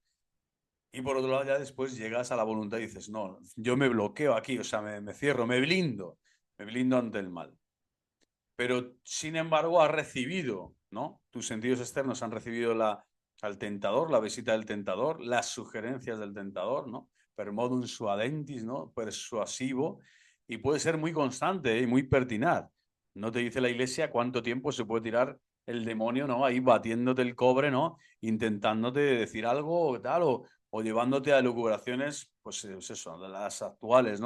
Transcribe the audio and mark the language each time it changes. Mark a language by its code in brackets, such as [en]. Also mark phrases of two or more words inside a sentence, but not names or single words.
[es] Y por otro lado, ya después llegas a la voluntad y dices, no, yo me bloqueo aquí, o sea, me cierro, me blindo ante el mal. Pero, sin embargo, has recibido, ¿no? Tus sentidos externos han recibido al tentador, la visita del tentador, las sugerencias del tentador, ¿no? [la] Per modum suadentis, [es] ¿no? Persuasivo, y puede ser muy constante, ¿eh? Y muy pertinaz. No te dice la iglesia cuánto tiempo se puede tirar el demonio, ¿no? Ahí batiéndote el cobre, ¿no? Intentándote decir algo o tal, o llevándote a elucubraciones, pues eso, de las actuales, ¿no?